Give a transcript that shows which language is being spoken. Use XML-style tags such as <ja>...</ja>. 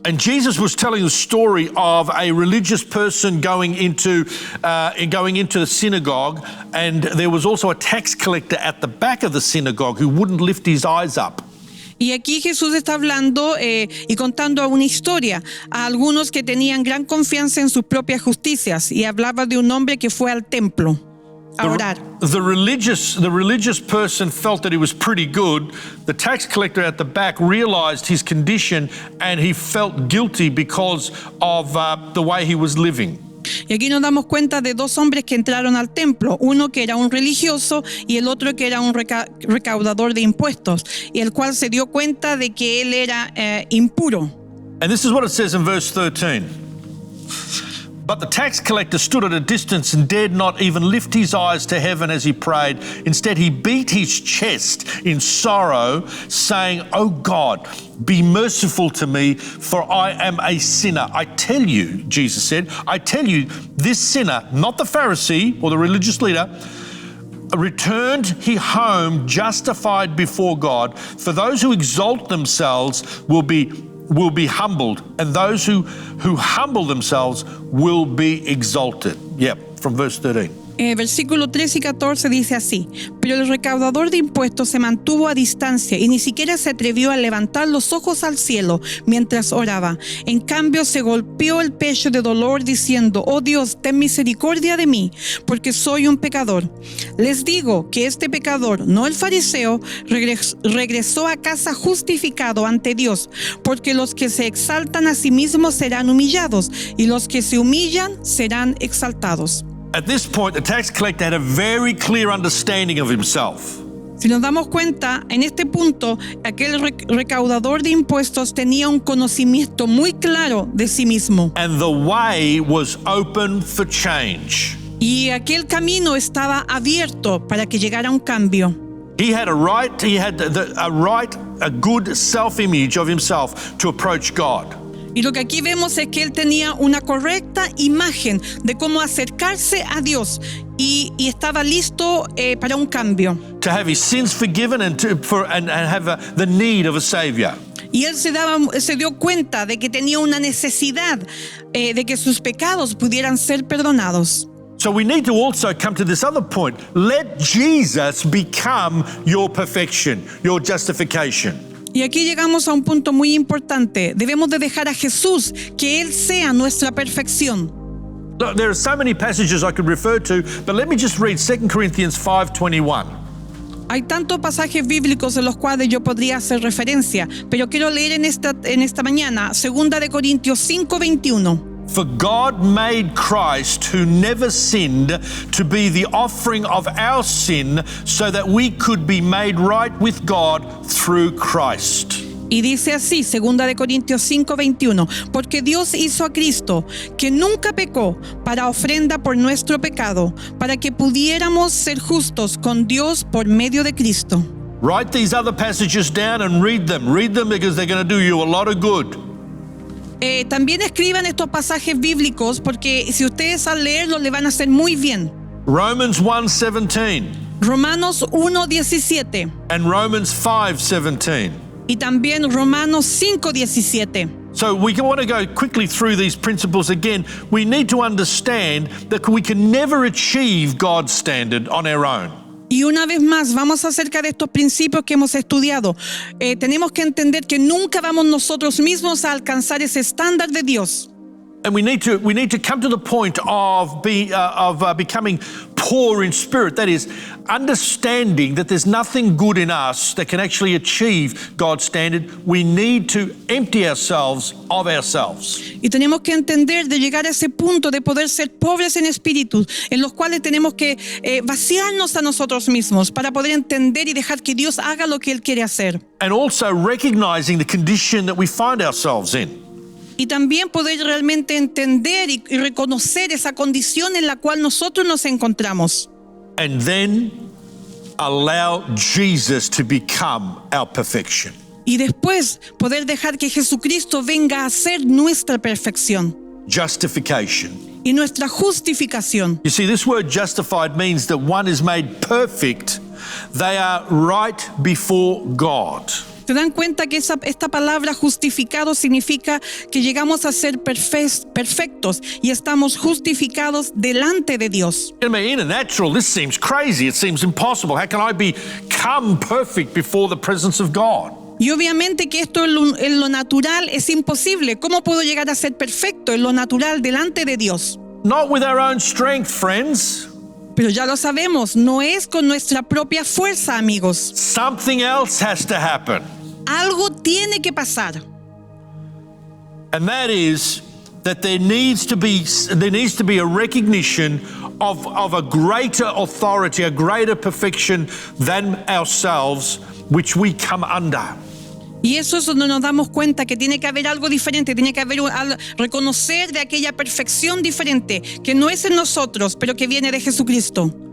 <en>And Jesus was telling the story of a religious person going into the synagogue, and there was also a tax collector at the back of the synagogue who wouldn't lift his eyes up.</en> <es>Y aquí Jesús está hablando y contando una historia a algunos que tenían gran confianza en sus propias justicias, y hablaba de un hombre que fue al templo. a orar.</es> <en>The religious person felt that he was pretty good. The tax collector at the back realized his condition and he felt guilty because of the way he was living.</en> <es>Y aquí nos damos cuenta de dos hombres que entraron al templo, uno que era un religioso y el otro que era un recaudador de impuestos, y el cual se dio cuenta de que él era impuro.</es> <en>And this is what it says in verse 13. But the tax collector stood at a distance and dared not even lift his eyes to heaven as he prayed. Instead, he beat his chest in sorrow, saying, "Oh God, be merciful to me, for I am a sinner." I tell you, Jesus said, I tell you, this sinner, not the Pharisee or the religious leader, returned he home justified before God. For those who exalt themselves will be humbled, and those who humble themselves will be exalted. Yep, from verse 13.</en> <es>Versículo 13 y 14 dice así: pero el recaudador de impuestos se mantuvo a distancia y ni siquiera se atrevió a levantar los ojos al cielo mientras oraba. En cambio se golpeó el pecho de dolor diciendo: oh Dios, ten misericordia de mí, porque soy un pecador. Les digo que este pecador, no el fariseo, regresó a casa justificado ante Dios, porque los que se exaltan a sí mismos serán humillados y los que se humillan serán exaltados.</es> <en>At this point, the tax collector had a very clear understanding of himself.</en> <es>Si nos damos cuenta, en este punto, aquel recaudador de impuestos tenía un conocimiento muy claro de sí mismo.</es> <en>And the way was open for change.</en> <es>Y aquel camino estaba abierto para que llegara un cambio.</es> <en>He had a good self-image of himself to approach God.</en> <es>Y lo que aquí vemos es que él tenía una correcta imagen de cómo acercarse a Dios y estaba listo para un cambio.</es> <en>To have his sins forgiven and have the need of a savior.</en> <es>Y él se dio cuenta de que tenía una necesidad de que sus pecados pudieran ser perdonados.</es> <en>So we need to also come to this other point. Let Jesus become your perfection, your justification.</en> <es>Y aquí llegamos a un punto muy importante. Debemos de dejar a Jesús que Él sea nuestra perfección.</es> <en>Look, there are so many passages I could refer to, but let me just read 2 Corinthians 5:21.</en> <es>Hay tantos pasajes bíblicos en los cuales yo podría hacer referencia, pero quiero leer en esta mañana 2 Corintios 5:21.</es> <en>For God made Christ, who never sinned, to be the offering of our sin, so that we could be made right with God through Christ.</en> <es>Y dice así, 2 Corintios 5:21, porque Dios hizo a Cristo, que nunca pecó, para ofrenda por nuestro pecado, para que pudiéramos ser justos con Dios por medio de Cristo.</es> <en>Write these other passages down and read them. Read them because they're going to do you a lot of good.</en> <es>También escriban estos pasajes bíblicos porque si ustedes al leerlos le van a hacer muy bien.</es> <en>Romans 1:17</en> <es>Romanos 1:17</es> <en>and Romans 5:17.</en> <es>y también Romanos 5:17.</es> <en>So we want to go quickly through these principles again. We need to understand that we can never achieve God's standard on our own.</en> <es>Y una vez más, vamos acerca de estos principios que hemos estudiado. Tenemos que entender que nunca vamos nosotros mismos a alcanzar ese estándar de Dios.</es> <en>And we need to come to the point of becoming poor in spirit. That is, understanding that there's nothing good in us that can actually achieve God's standard. We need to empty ourselves of ourselves.</en> <es>Y tenemos que entender de llegar a ese punto de poder ser pobres en espíritu, en los cuales tenemos que vaciarnos a nosotros mismos para poder entender y dejar que Dios haga lo que Él quiere hacer.</es> <en>And also recognizing the condition that we find ourselves in.</en> <es>Y también poder realmente entender y reconocer esa condición en la cual nosotros nos encontramos.</es> <en>And then allow Jesus to become our perfection.</en> <es>Y después poder dejar que Jesucristo venga a ser nuestra perfección.</es> <en>Justification.</en> <es>Y nuestra justificación.</es> <en>You see, this word justified means that one is made perfect. They are right before God.</en> <es>¿Se dan cuenta que esta palabra justificado significa que llegamos a ser perfectos y estamos justificados delante de Dios?</es> <en>I mean, in a natural, this seems crazy. It seems impossible. How can I become perfect before the presence of God?</en> <es>Y obviamente que esto en lo natural es imposible. ¿Cómo puedo llegar a ser perfecto en lo natural delante de Dios?</es> <en>Not with our own strength, friends.</en> <es>Pero ya lo sabemos, no es con nuestra propia fuerza, amigos.</es> <en>Something else has to happen.</en> <es>Algo tiene que pasar.</es> <en>And that is that there needs to be a recognition of a greater authority, a greater perfection than ourselves, which we come under.</en> <es>Y eso es donde nos damos cuenta que tiene que haber algo diferente, tiene que haber reconocer de aquella perfección diferente, que no es en nosotros, pero que viene de Jesucristo.</es>